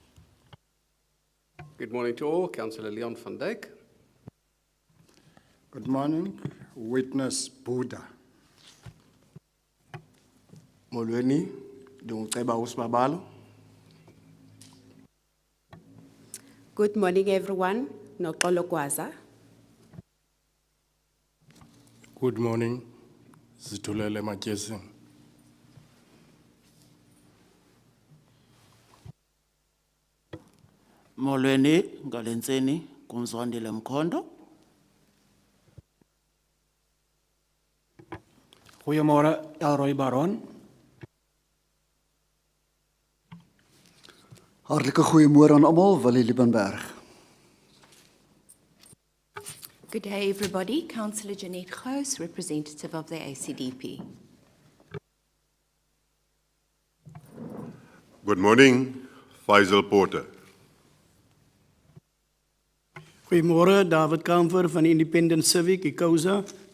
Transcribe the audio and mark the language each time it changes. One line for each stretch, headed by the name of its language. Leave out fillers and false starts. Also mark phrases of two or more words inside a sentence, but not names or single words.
English: Good morning to all, Councillor Leon van Dijk. Good morning, Witness Buddha.
Xhosa: Molweni, Dongceba Usmabalo.
English: Good morning, everyone. Noxolo Kwaza. Good morning, Zitulele Matyesi.
Xhosa: Molweni, Ngalentseni, Kumzwandile Mkhondo.
Afrikaans: Goeiemôre, Elroy Baron. Hartlike goeiemôre aan almal, Willie Liebenberg.
English: Good day, everybody. Councillor Jeanette Gous, representative of the ACDP. Good morning, Faisal Porter.
Afrikaans: Goeiemôre, David Kamfer van Independent Civic, Ikosa.